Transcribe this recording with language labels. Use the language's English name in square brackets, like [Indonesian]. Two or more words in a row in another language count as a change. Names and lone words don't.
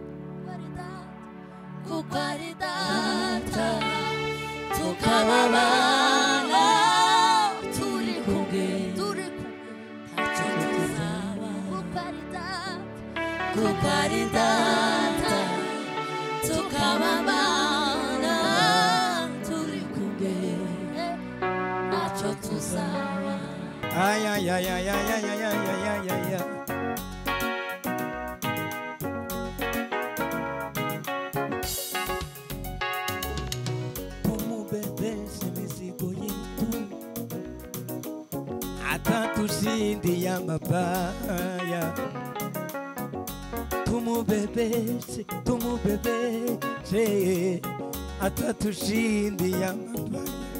[Kinyarwanda] kuko ari data tukababana turi kumwe, ntacyo tuzaba, kuko ari data tukababana turi kumwe, ntacyo tuzaba. Ay, ay, ay, ay, ay, ay, ay, ay, ay, ay, ay. [Swahili] Tumubebeshe mizigo yetu, atatushindia mabaya. Tumubebeshe, tumubebeshe, atatushindia mabaya.